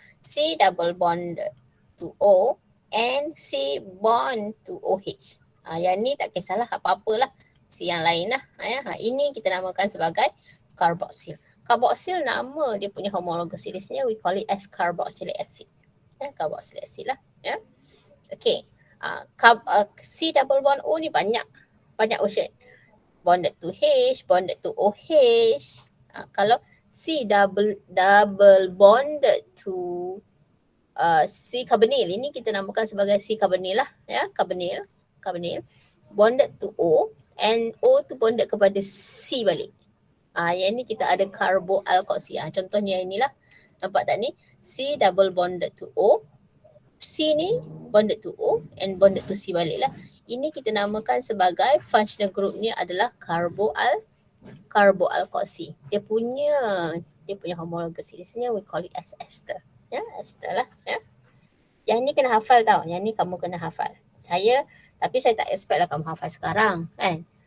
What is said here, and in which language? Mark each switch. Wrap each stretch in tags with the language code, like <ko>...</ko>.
<en>C double bonded to O and C bond to OH.</en> <ms>Yang ni tak kisahlah apa-apalah, C yang lain lah. Ini kita namakan sebagai carboxyl. Carboxyl nama dia punya homologous seriesnya</ms> <en>we call it as carboxylic acid.</en> <ms>Carboxylic acid lah. Okay.</ms> <en>C double bond O</en> <ms>ni banyak</ms> <en>option. Bonded to H, bonded to OH.</en> <ms>Kalau</ms> <en>C double bonded to C carbonyl,</en> <ms>ini kita namakan sebagai C carbonyl lah.</ms> <en>Carbonyl bonded to O and O tu bonded</en> <ms>kepada</ms> <en>C balik.</en> <ms>Yang ni kita ada carboalkoxy. Contohnya inilah. Nampak tak ni?</ms> <en>C double bonded to O. C ni bonded to O and bonded to C</en> <ms>balik lah. Ini kita namakan sebagai functional group ni adalah carboalkoxy. Dia punya homologous seriesnya</ms> <en>we call it as ester.</en> <ms>Ester lah. Yang ni kena hafal tau. Yang ni kamu kena hafal. Tapi saya tak expect lah kamu hafal sekarang kan.</ms>